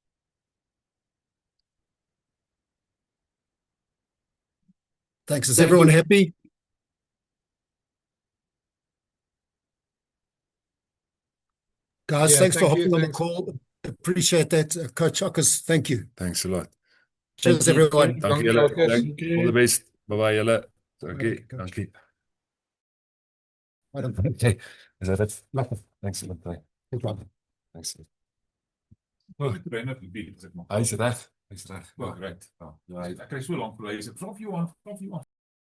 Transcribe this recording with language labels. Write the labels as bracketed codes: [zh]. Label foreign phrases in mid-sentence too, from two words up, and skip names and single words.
[en] Thanks. Is everyone happy? Guys, thanks for hopping on the call. Appreciate that. Coach Akers, thank you. Thanks a lot. Cheers, everyone. [af] Dankie julle. [en] All the best. Bye-bye [af] julle. Dankie. Dankie. [en] Okay. Is that it? Thanks a lot. Thanks. [af] Hy is reg. Hy's reg. [en] Well, great. Well, [af] ek kry so lank vir hy sê, "Vra of [en] you want."